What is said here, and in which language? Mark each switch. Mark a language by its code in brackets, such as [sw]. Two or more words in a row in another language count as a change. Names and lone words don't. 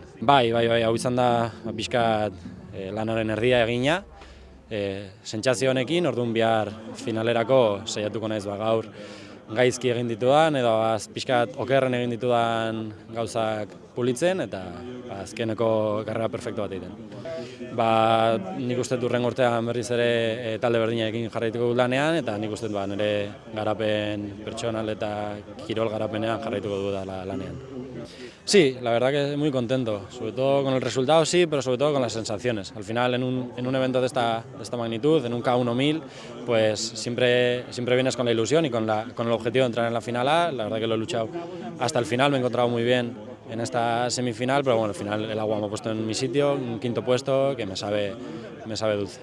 [eu] Bai, hau izan da pixkat lanaren erdia egina, sentsazio honekin, orduan bihar finalerako saiatuko naiz gaur gaizki egin ditudan edo pixkat okerren egin ditudan gauzak pulitzen eta azkeneko karrera perfektu bat egiten. Nik uste dut hurrengo urtean berriz ere talde berdinarekin jarraituko dut lanean eta nik uste dut nire garapen pertsonal eta kirol garapenean jarraituko dut lanean. [es] Sí, la verdad que muy contento, sobre todo con el resultado sí, pero sobre todo con las sensaciones. Al final en un evento de esta magnitud, en un K1000, pues siempre vienes con la ilusión y con el objetivo de entrar en la final A. La verdad que lo he luchado hasta el final, me he encontrado muy bien en esta semifinal, pero bueno, al final el agua me ha puesto en mi sitio, un 5º puesto que me sabe dulce.